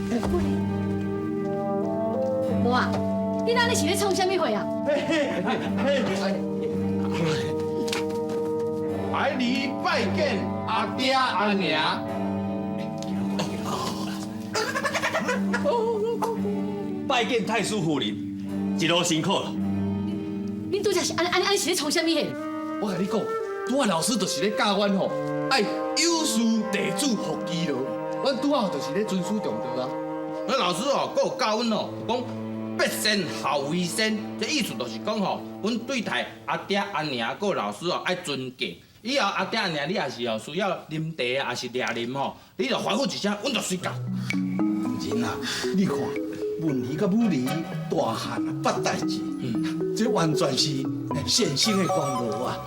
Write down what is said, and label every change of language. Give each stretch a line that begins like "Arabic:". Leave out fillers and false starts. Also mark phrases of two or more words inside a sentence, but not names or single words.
Min Nan Chinese: 无啊，你哪里是咧创什么话啊？百里拜见阿爹阿娘。拜见太师夫人，一路辛苦了。恁拄则是安是咧创什么话？我甲你讲，拄仔老师就是咧教阮吼，爱有事地主福基咯。阮拄仔就是咧尊师重道啊。那老师哦，佫有教阮哦，讲百善孝为先，这意思就是讲吼，阮对待阿爹阿娘佫老师哦爱尊敬。以后阿爹阿娘你也是需要啉茶啊，还是掠啉吼，你就吩咐一声，阮就随到。人啊，你看文理甲武理大汉啊，捌代志，这完全是先生的功劳啊！